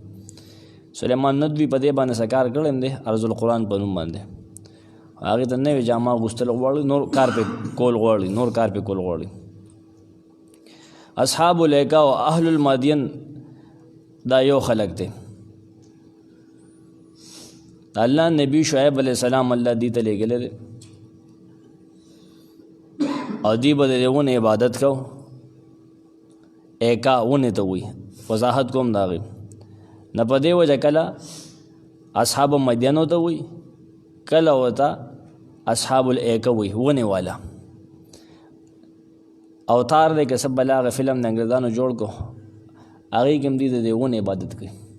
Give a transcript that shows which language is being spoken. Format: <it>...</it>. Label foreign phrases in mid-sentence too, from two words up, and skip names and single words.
<ps>سلمان ندوی په دې باندې سکار کړم دی ارض القرآن په نوم باندې، هغه ته نوې جامه غوستل غواړي، نور کار په کول غواړي، اصحاب الایکا او اهل المدین دا یو خلق دی۔ اللہ نبی شعیب علیہ السلام اللہ دی ته لېږلی دی او دی به د ونې عبادت کو، ایکا ونې ته وایي، وضاحت کوم د هغې نه په دې وجه کله اصحاب مدینو ته وایي، کله ورته اصحاب الایکا وایي، ونې والا اوتار دی که څه بل هغه فلم د انګریزانو جوړ کو هغې کې هم دي د دې ونې عبادت کوي۔</ps>